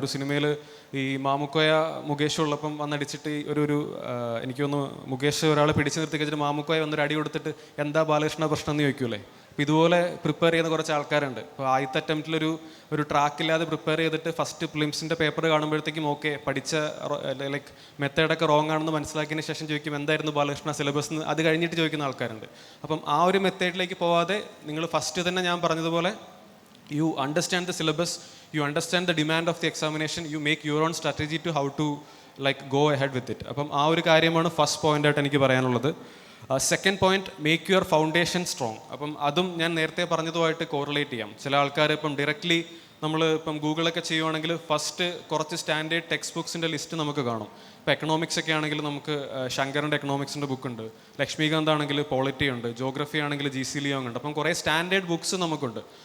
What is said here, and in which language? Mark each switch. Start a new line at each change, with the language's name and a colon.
Malayalam: ഒരു സിനിമയിൽ ഈ മാമുക്കോയ മുകേഷ് ഉള്ളപ്പം വന്നടിച്ചിട്ട് എനിക്ക് തോന്നുന്നു മുകേഷ് ഒരാളെ പിടിച്ചു നിർത്തി കഴിച്ചിട്ട് മാമുക്കോയ വന്നൊരു അടി കൊടുത്തിട്ട് എന്താ ബാലകൃഷ്ണ പ്രശ്നം എന്ന് ചോദിക്കൂലേ. അപ്പോൾ ഇതുപോലെ പ്രിപ്പയർ ചെയ്യുന്ന കുറച്ച് ആൾക്കാരുണ്ട്. ഇപ്പോൾ ആദ്യത്തെ അറ്റംപ്റ്റിലൊരു ട്രാക്കില്ലാതെ പ്രിപ്പയർ ചെയ്തിട്ട് ഫസ്റ്റ് പ്രിലിംസിൻ്റെ പേപ്പർ കാണുമ്പോഴത്തേക്കും ഓക്കെ പഠിച്ച ലൈക്ക് മെത്തേഡൊക്കെ റോങ് ആണെന്ന് മനസ്സിലാക്കിയതിന് ശേഷം ചോദിക്കും എന്തായിരുന്നു ബാലകൃഷ്ണ സിലബസ് എന്ന്. അത് കഴിഞ്ഞിട്ട് ചോദിക്കുന്ന ആൾക്കാരുണ്ട്. അപ്പം ആ ഒരു മെത്തേഡിലേക്ക് പോവാതെ നിങ്ങൾ ഫസ്റ്റ് തന്നെ ഞാൻ പറഞ്ഞതുപോലെ
English: you understand the syllabus, you understand the demand of the examination, you make your own strategy to how to like go ahead with it.
Malayalam: അപ്പം ആ ഒരു കാര്യമാണ് ഫസ്റ്റ് പോയിന്റ് ആയിട്ട് എനിക്ക് പറയാനുള്ളത്. Second point,
English: Make your foundation strong.
Malayalam: അപ്പം അതും ഞാൻ നേരത്തെ പറഞ്ഞതുമായിട്ട് കോറിലേറ്റ് ചെയ്യാം. ചില ആൾക്കാർ ഇപ്പം ഡയറക്റ്റ്ലി നമ്മൾ ഇപ്പം ഗൂഗിളൊക്കെ ചെയ്യുവാണെങ്കിൽ ഫസ്റ്റ് കുറച്ച് സ്റ്റാൻഡേർഡ് ടെക്സ്റ്റ് ബുക്സിൻ്റെ ലിസ്റ്റ് നമുക്ക് കാണും. ഇപ്പോൾ എക്കണോമിക്സ് ഒക്കെ ആണെങ്കിൽ നമുക്ക് ശങ്കറിൻ്റെ എക്കണോമിക്സിൻ്റെ ബുക്കുണ്ട്, ലക്ഷ്മികാന്ത് ആണെങ്കിൽ പോളിറ്റി ഉണ്ട്, ജോഗ്രഫി ആണെങ്കിൽ GC ലിയോങ് ഉണ്ട്. അപ്പം കുറേ സ്റ്റാൻഡേർഡ് ബുക്സ് നമുക്കുണ്ട്.